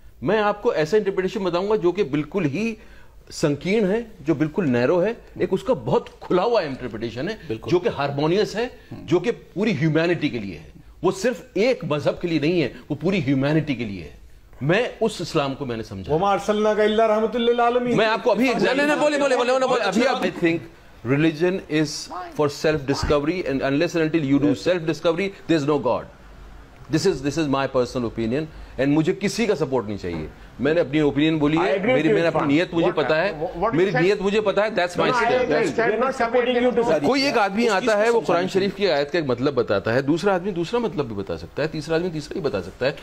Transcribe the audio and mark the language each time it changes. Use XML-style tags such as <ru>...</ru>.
<ur>میں آپ کو ایسا انٹرپریٹیشن بتاؤں گا جو کہ بالکل ہی سنکین ہے, جو بالکل نیرو ہے. ایک اس کا بہت کھلا ہوا انٹرپریٹیشن ہے جو کہ ہارمونیس ہے, جو کہ پوری ہیومینٹی کے لیے ہے. وہ صرف ایک مذہب کے لیے نہیں ہے, وہ پوری ہیومینٹی کے لیے ہے. میں اس اسلام کو میں نے سمجھا.</ur> <ar>وما ارسلناک الا رحمۃ للعالمین.</ar> <ur>میں آپ کو ابھی</ur> <en>religion is for self discovery, and unless and until you do self discovery there is no God. This is my personal opinion, and</en> <ur>مجھے کسی کا سپورٹ نہیں چاہیے. میں نے اپنی اوپینین بولی ہے, میرا اپنی نیت مجھے پتا ہے, میری نیت مجھے پتا ہے.</ur> <en>that's my step.</en> <ur>کوئی ایک آدمی آتا ہے, وہ قرآن شریف کی آیت کا ایک مطلب بتاتا ہے, دوسرا آدمی دوسرا مطلب بھی بتا سکتا ہے, تیسرا آدمی تیسرا ہی بتا سکتا ہے.</ur>